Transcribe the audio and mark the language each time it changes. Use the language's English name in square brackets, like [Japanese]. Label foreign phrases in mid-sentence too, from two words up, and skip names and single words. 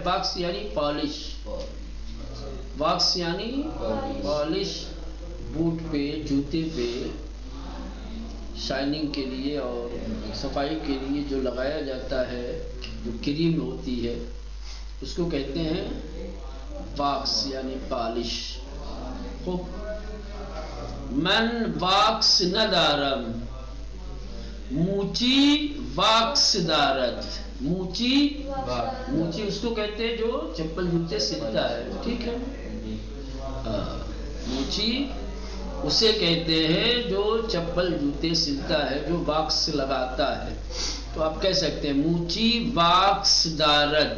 [Urdu] واکس یعنی پالش، واکس یعنی پالش. بوٹ پہ، جوتے پہ شائننگ کے لیے اور صفائی کے لیے جو لگایا جاتا ہے، جو کریم ہوتی ہے، اس کو کہتے ہیں واکس یعنی پالش. خوب. [Persian] من واکس ندارم، موچی واکس دارد. [Urdu] موچی، موچی اس کو کہتے ہیں جو چپل جوتے سلتا ہے. ٹھیک ہے. موچی اسے کہتے ہیں جو چپل جوتے سلتا ہے، جو واکس لگاتا ہے. تو آپ کہہ سکتے ہیں [Persian] موچی واکس دارد.